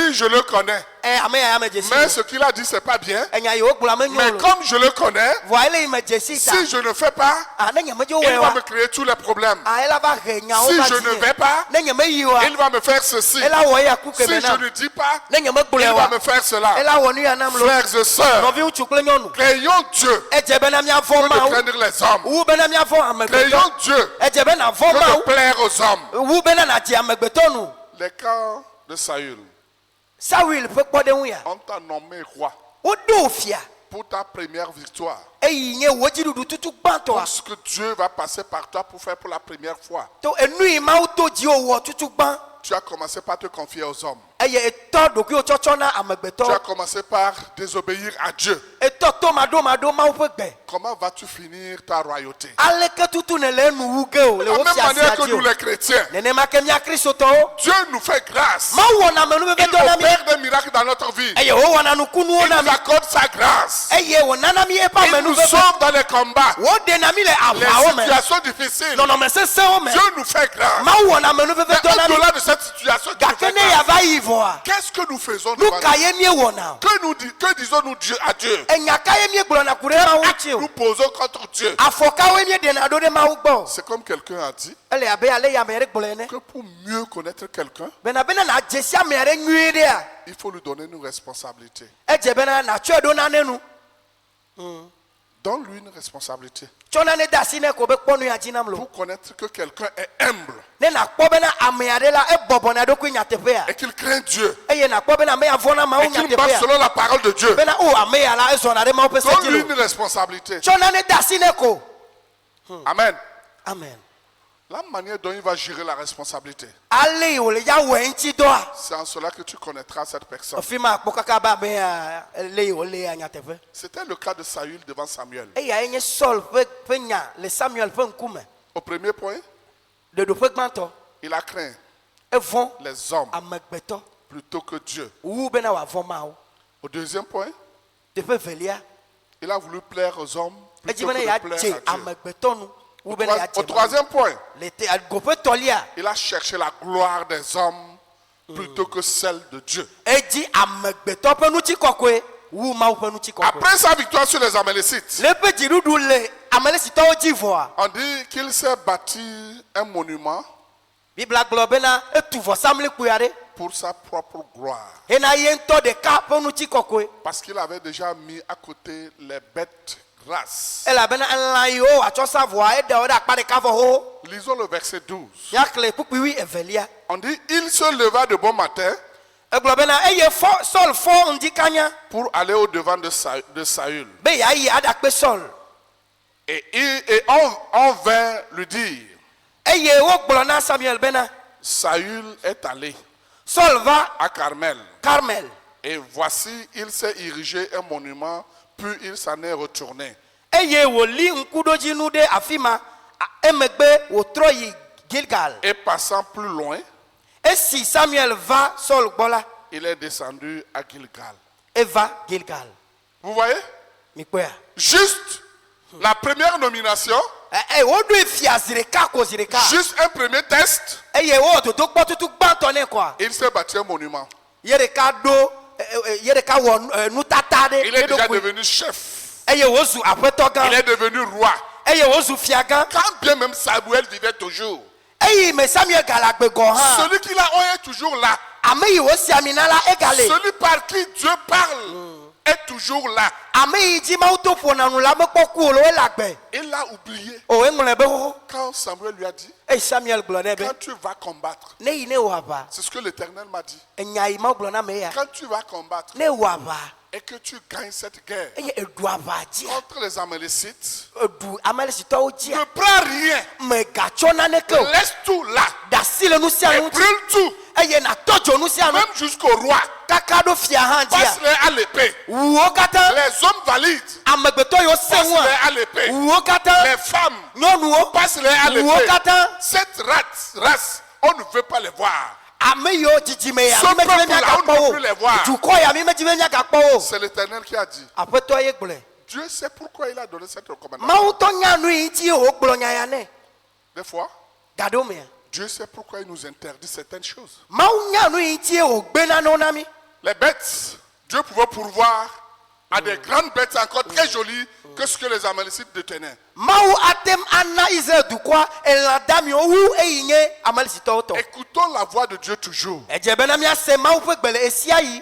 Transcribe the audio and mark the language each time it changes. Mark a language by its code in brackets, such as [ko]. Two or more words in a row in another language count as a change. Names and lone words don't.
[fr] lui je le connais. [ee] ame ya me dzesi [fr] Mais ce qu'il a dit, c'est pas bien. [ee] enya yi wo gblɔa [fr] Mais [ee] menyo o [fr] comme je le connais, [ee] vɔa ele yi me dzesi ta [fr] si je ne fais pas, [ee] ne nye medzo [fr] il [ee] wɔe [fr] va me [ee] wa [fr] créer tous les problèmes. [ee] ela va he nyawo [fr] Si [ee] va [fr] je ne [ee] dzi [fr] vais pas, [ee] ne nye meyi wa [fr] il va me faire ceci. [ee] ela wɔ eya ku [fr] Si [ee] keme [fr] je [ee] na [fr] ne dis pas, [ee] ne nye [fr] il [ee] megblɔe [fr] va [ee] wa [fr] me faire cela. [ee] ela wɔ nu ya nam lo [fr] Frères et sœurs, [ee] nɔvi ŋutsu kple nyɔnu [fr] craignons Dieu [ee] edze bena miavɔ [fr] que de [ee] mawu [fr] craindre les hommes. [ee] wu bena miavɔ amegbetɔ [fr] Craignons Dieu [ee] edze bena vɔ [fr] que de [ee] mawu [fr] plaire aux hommes. [ee] wu bena nadze amegbetɔ nu [fr] Les cas de Saül, [ee] Saul ƒe kpɔɖeŋu ya [fr] on t'a nommé roi [ee] woɖo fia [fr] pour ta première victoire. [ee] eyi nye wo dziɖuɖu tutu gbãtɔa [fr] Tout ce que Dieu va passer par toi pour faire pour la première fois. [ee] to enu yi mawu to dziwo wɔ tutu gbã [fr] Tu as commencé par te confier aux hommes. [ee] eye etɔ ɖokuiwo tsɔtsɔ na [fr] Tu as [ee] amegbetɔ [fr] commencé par désobéir à Dieu. [ee] etɔ tomaɖomaɖo mawu ƒe gbe [fr] Comment vas-tu finir ta royauté? [ee] aleke tutu ne le enu wu ge o [fr] De [ee] le [fr] la [ee] wo [fr] même manière [ee] fiasia [fr] que [ee] dzi [fr] nous [ee] o [fr] les chrétiens, [ee] nenema ke mía kristotɔwo [fr] Dieu nous fait grâce. [ee] mawu wɔna amenuveve [fr] Il [ee] dɔ na mi [fr] opère des miracles dans notre vie. [ee] eye wo wɔna nukunuwo [fr] Il [ee] na [fr] nous [ee] mi [fr] accorde sa grâce. [ee] eye wònana mi eƒe [fr] Il nous [ee] amenuveve [fr] sauve dans les combats, [ee] woɖe na mi le [fr] les [ee] aʋawo me [fr] situations difficiles. [ee] nɔnɔme sesẽwo me [fr] Dieu nous fait grâce. [ee] mawu wɔna amenuveve [fr] Mais [ee] dɔ na mi [fr] au-delà de cette situation, qui nous [ee] gake [fr] fait [ee] ne [fr] grâce, [ee] yava yi vɔa [fr] qu'est-ce que nous faisons [ee] nu [fr] devant [ee] ka [fr] Dieu? [ee] ye míewɔna o [fr] Que disons-nous Dieu à Dieu? [ee] enya ka ye míegblɔna ku ɖe mawu ŋuti o [fr] Nous posons contre Dieu. [ee] afɔkawoe míeɖena ɖo ɖe mawu gbɔ [fr] C'est comme quelqu'un a dit [ee] ele abe ale yi ame ɖe gblɔ ene [fr] que pour mieux connaître quelqu'un, [ee] bena bena nadze si ame ɖe nyuie ɖea [fr] il faut lui donner une responsabilité. [ee] edze bena natsɔe ɖo nane nu [fr] Donne-lui une responsabilité. [ee] tsɔ nane de asi ne ko be kpɔ nu ya dzi nam lo [fr] Pour connaître que quelqu'un est humble [ee] ne nakpɔ bena amea ɖe la ebɔbɔna ɖokui nyateƒea [fr] et qu'il craint Dieu [ee] eye nakpɔ bena ame ya vɔna mawu [fr] et qu'il marche [ee] nyateƒea [fr] selon la parole de Dieu. [ee] bena o ame ya la ezɔna ɖe mawu ƒe se dzi [fr] Donne-lui [ee] lo [fr] une responsabilité. [ee] tsɔ nane de asi ne ko [fr] Amen. [ee] amen [fr] La manière dont il va gérer la responsabilité, [ee] ale yi wòle ya wɔe ŋuti dɔa [fr] c'est en cela que tu connaîtras cette personne. [ee] afi ma akpɔ kaka be amea le yi wòle ya nyateƒe [fr] C'était le cas de Saül devant Samuel. [ee] eya nye Saul ƒe nya le Samuel ƒe ŋkume [fr] Au premier point, [ee] ɖeɖoƒe gbãtɔ [fr] il a craint [ee] evɔ [fr] les hommes [ee] amegbetɔ [fr] plutôt que Dieu. [ee] wu bena wòavɔ mawu [fr] Au deuxième point, [ee] teƒe velia [fr] il a voulu plaire aux hommes [ee] edzi [fr] plutôt [ee] bena [fr] que [ee] ya [fr] de plaire [ee] dze [fr] à Dieu. [ee] amegbetɔ nu wu bena ya [fr] Au [ee] dze mawu [fr] troisième point, [ee] le te goƒe tɔlia [fr] il a cherché la gloire des hommes plutôt que celle de Dieu. [ee] edzi amegbetɔ ƒe ŋutikɔkɔe wu mawu ƒe ŋutikɔkɔe [fr] Après sa victoire sur les Amalécites, [ee] le ƒe dziɖuɖu le amelesitɔwo dzi vɔa [fr] on dit qu'il s'est bâti un monument [ee] bibla gblɔ bena etu vɔsamlikpui aɖe [fr] pour sa propre gloire. [ee] hena ye ŋutɔ ɖeka ƒe ŋutikɔkɔe [fr] Parce qu'il avait déjà mis à côté les bêtes grasses. [ee] elabena elã yiwo wòatsɔ sa vɔa eɖewo ɖe akpa ɖeka vɔ xoxo [fr] Lisons le verset 12. [ee] míaxlẽ kpukpui evelia [fr] On dit, il se leva de bon matin [ee] egblɔ bena eye Saul fɔ ŋdi kanya [fr] pour aller au devant de Saül. [ee] be yeayi aɖakpe Saul [fr] Et on vint lui dire, [ee] eye wogblɔ na Samuel bena [fr] Saül est allé [ee] Saul va [fr] à Carmel. [ee] Carmel [fr] Et voici, il s'est érigé un monument, puis il s'en est retourné. [ee] eye wòli ŋkuɖodzinu ɖe afi ma emegbe wòtrɔ yi Gilgal [fr] Et passant plus loin, [ee] esi Samuel va Saul gbɔ la [fr] il est descendu à Gilgal. [ee] eva Gilgal [fr] Vous voyez? [ee] mikpɔa [fr] Juste la première nomination, [ee] woɖoe fia zi ɖeka ko zi ɖeka [fr] juste un premier test, [ee] eye wowɔ dodokpɔtutu gbãtɔ nɛ kɔa [fr] il s'est bâti un monument. [ee] ye ɖeka ɖo ye ɖeka wɔ nutata ɖe [fr] Il est déjà [ee] ɖokui [fr] devenu chef. [ee] eye wòzu aƒetɔ [fr] Il [ee] gã [fr] est devenu roi. [ee] eye wòzu fia gã [fr] Quand bien même Samuel vivait toujours, [ee] eyi me Samuel gale agbe gɔ hã [fr] celui qui l'a on est toujours là. [ee] ame yi wosi ami na la egale [fr] Celui par qui Dieu parle est toujours là. [ee] ame yi dzi mawu to ƒona nu la mekpɔ ku o le wo le agbe [fr] Il l'a oublié. [ee] o eŋlɔe be xoxo [fr] Quand Samuel lui a dit, [ee] eye Samuel gblɔ nɛ be [fr] quand tu vas combattre, [ee] ne yi ne wɔ aʋa [fr] c'est ce que l'Éternel m'a dit. [ee] enya yi mawu gblɔ na me ya [fr] Quand tu vas combattre [ee] ne wɔ aʋa [fr] et que tu gagnes cette guerre [ee] eye eɖu aʋa dzia [fr] contre les Amalécites, [ee] eɖu amalesitɔwo ne dzia [fr] prends rien. [ee] mègatsɔ naneke o [fr] Laisse tout là [ee] da asi le nu sia [fr] et [ee] nu ŋuti [fr] brûle tout, [ee] eye natɔ dzo nu sia nu [fr] même jusqu'au roi. [ee] kaka ɖo fia hã dzia [fr] Passe-les à l'épée. [ee] wuwo katã [fr] Les hommes valides, [ee] amegbetɔ yiwo sẽ [fr] passe-les [ee] ŋua [fr] à l'épée. [ee] wuwo katã [fr] Les femmes, [ee] nyɔnuwo [fr] passe-les à [ee] wuwo [fr] l'épée. [ee] katã [fr] Cette race, on ne veut pas les voir. [ee] ame yiwo dzidzime ya [fr] Ce [ee] mi medzi be [fr] peuple-là, on [ee] miagakpɔ [fr] ne [ee] wo [fr] peut plus les voir. [ee] dukɔ ya mi medzi be miagakpɔ wo [fr] C'est l'Éternel qui a dit. [ee] aƒetɔ ye gblɔe [fr] Dieu sait pourquoi il a donné cette recommandation. [ee] mawu tɔ nya nu yi ŋuti wògblɔ nya ya nɛ [fr] Des fois, [ee] da ɖo mea [fr] Dieu sait pourquoi il nous interdit certaines choses. [ee] mawu nya nu yi ŋuti wògbe nanewo na mi [fr] Les bêtes, Dieu pouvait pourvoir à des grandes bêtes encore très jolies que ce que les Amalécites détenaient. [ee] mawu atem ana Israel dukɔa elã damiwo wu eyi nye amalesitɔwo tɔ [fr] Écoutons la voix de Dieu toujours. [ee] edze bena miase mawu ƒe gbe le esia yi